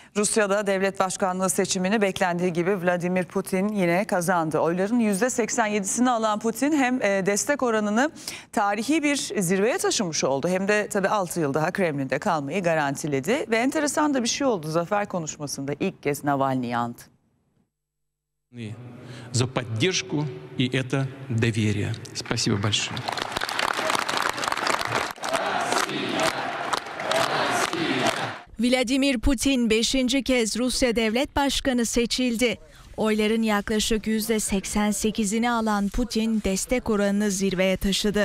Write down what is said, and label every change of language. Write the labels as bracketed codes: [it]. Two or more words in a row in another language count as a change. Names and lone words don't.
[tr] Rusya'da devlet başkanlığı seçimini beklendiği gibi Vladimir Putin yine kazandı. Oyların %87'sini alan Putin hem destek oranını tarihi bir zirveye taşımış oldu. Hem de tabii 6 yıl daha Kremlin'de kalmayı garantiledi. Ve enteresan da bir şey oldu. Zafer konuşmasında ilk kez Navalny andı. [ru] За поддержку и это доверие. Спасибо большое. [tr] Vladimir Putin 5. kez Rusya Devlet Başkanı seçildi. Oyların yaklaşık %88'ini alan Putin destek oranını zirveye taşıdı.